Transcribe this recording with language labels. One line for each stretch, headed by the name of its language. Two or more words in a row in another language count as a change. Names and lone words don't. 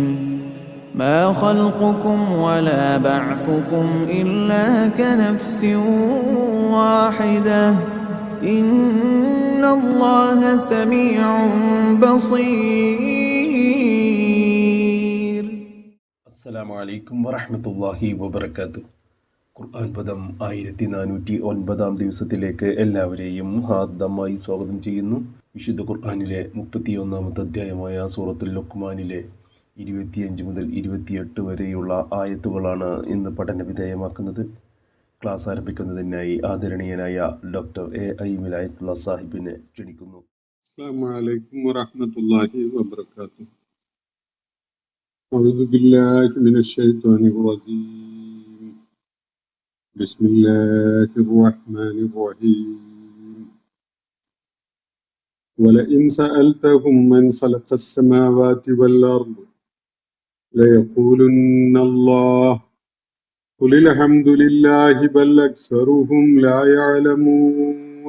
Arabic: ما خلقكم ولا بعثكم إلا كنفس واحدة إن الله سميع بصير. السلام عليكم ورحمة الله وبركاته.
Malayalam: ഖുർആൻ പദം 1409 ദിവസത്തിലേക്ക് എല്ലാവരെയും ഹാർദമായി സ്വാഗതം ചെയ്യുന്നു. വിശുദ്ധ ഖുർആനിലെ 31-ാമത്തെ അധ്യായമായ സൂറത്തുൽ ലുഖ്മാനിലെ 25 മുതൽ 28 വരെയുള്ള ആയത്തുകളാണ് ഇന്ന് പഠന വിധേയമാക്കുന്നത്. ക്ലാസ് ആരംഭിക്കുന്നതിനായി ആദരണീയനായ ഡോക്ടർ എ വിലായത്തുള്ള സാഹിബിനെ ക്ഷണിക്കുന്നു.
Arabic: السلام عليكم ورحمة الله وبركاته. أعوذ بالله من الشيطان الرجيم. بسم الله الرحمن الرحيم. ولئن سألتهم من خلق السماوات والأرض ليقولن الله قل الحمد لله بل أكثرهم لا يعلمون.